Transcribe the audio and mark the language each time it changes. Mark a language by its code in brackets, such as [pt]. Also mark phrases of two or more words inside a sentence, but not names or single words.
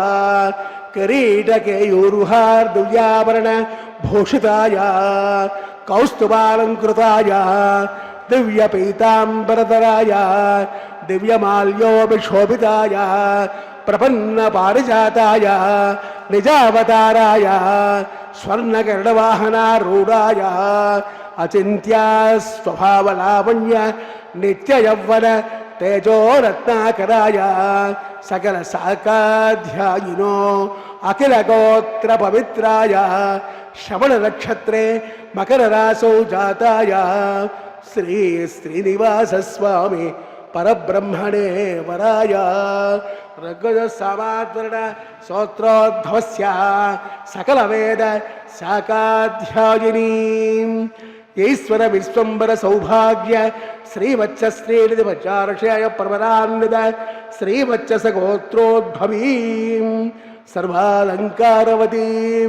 [sa] ಕಿರೀಟಕೇಯೂರುಹಾರ್ದುವ್ಯಾಭರಣ ಭೂಷಿತಾಯ ಕೌಸ್ತುಭಾಲಂಕೃತಾಯ ದಿವ್ಯಪೀತಾಂಬರಧರಾಯ ದಿವ್ಯಮಾಲ್ಯೋಭಿಶೋಭಿತಾಯ ಪ್ರಪನ್ನ ಪಾರಿಜಾತಾಯ ನಿಜಾವತಾರಾಯ ಸ್ವರ್ಣಗರುಡವಾಹನಾರೂಢಾಯ ಅಚಿಂತ್ಯ ಸ್ವಭಾವಲಾವಣ್ಯ ನಿತ್ಯಯೌವನ ತೇಜೋರತ್ನಾಕರಾಯ ಸಕಲ ಸಾಕಾಧ್ಯಾಯಿನೋ ಅಖಿಲ ಗೋತ್ರ ಪವಿತ್ರಾಯ ಶ್ರವಣ ನಕ್ಷತ್ರೇ ಮಕರ ರಾಸೌ ಜಾತಾಯ ಶ್ರೀ ಶ್ರೀನಿವಾಸ ಸ್ವಾಮಿ ಪರಬ್ರಹ್ಮಣೇ ವರಾಯ ಋಗ್ವೇದ ಸಾಮಾತ್ವರಣ ಸ್ತೋತ್ರೋದ್ಭವಸ್ಯ ಸಕಲ ವೇದ ಶಾಖಾಧ್ಯಾಯಿನೀ ಈಶ್ವರ ವಿಶ್ವಂಬರ ಸೌಭಾಗ್ಯ ಶ್ರೀವತ್ಸ ಶ್ರೀನಿಧಿ ವಚಾರ್ಷೇಯ ಪ್ರವರಾನ್ವಿತ ಶ್ರೀವತ್ಸ ಗೋತ್ರೋದ್ಭವೀಂ ಸರ್ವಾಲಂಕಾರವತೀಂ